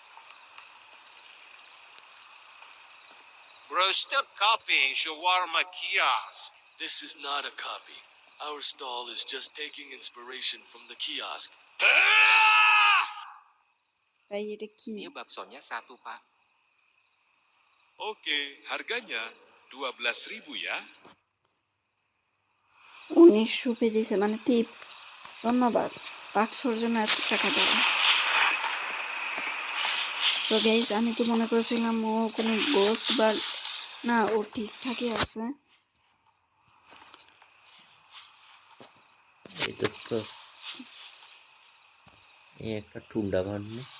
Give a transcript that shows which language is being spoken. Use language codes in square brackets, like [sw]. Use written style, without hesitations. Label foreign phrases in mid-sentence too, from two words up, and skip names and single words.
[en] Bro, stop copying shawarma kiosk. This is not a copy. Our stall is just taking inspiration from the kiosk. [bn] ভাই এটা কি? [id] Mie baksonya 1 pak. Oke, harganya 12.000 ya. [bn] 1900 দিছে মানে টিপ। ধন্যবাদ, বাক্সর জন্য এত টাকা দেওয়া। তো গাইজ আমি তো মনে করেছিলাম ও কোনো গোস্ট বা না, ও ঠিকঠাকই আছে। এটা তো এই একটা টুন্ডা বানু।